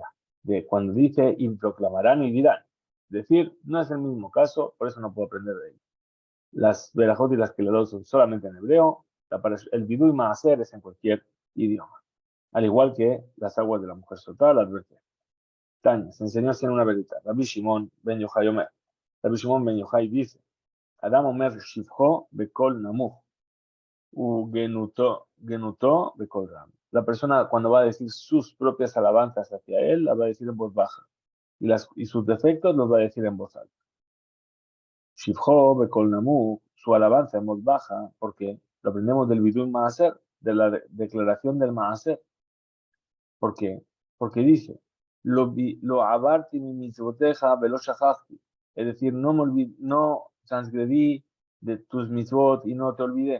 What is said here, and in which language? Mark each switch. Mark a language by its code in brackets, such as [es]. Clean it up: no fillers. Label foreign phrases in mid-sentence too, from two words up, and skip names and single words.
[es] De cuando dice y proclamarán y dirán. Es decir, no es el mismo caso, por eso no puedo aprender de él. Las verajot y las kelelot son solamente en hebreo. El vidui maaser es en cualquier idioma. Al igual que las aguas de la mujer soltada, la advertencia. Tanya, se enseñó así en una verita. [he] רבי שמעון בן יוחאי אומר. [es] Rabbi Shimon ben Yochai dice, [he] אדם אומר שבחו בקול נמוך, וגנותו בקול רם. [es] La persona cuando va a decir sus propias alabanzas hacia él, las va a decir en voz baja. Y sus defectos los va a decir en voz alta. [he] שבחו בקול נמוך, [es] su alabanza en voz baja, porque lo aprendemos del Vidui Maaser, de la declaración del Maaser. ¿Por qué? Porque dice, [he] לא עברתי ממצוותיך ולא שכחתי. [es] Es decir, no transgredí de tus mitzvot y no te olvidé.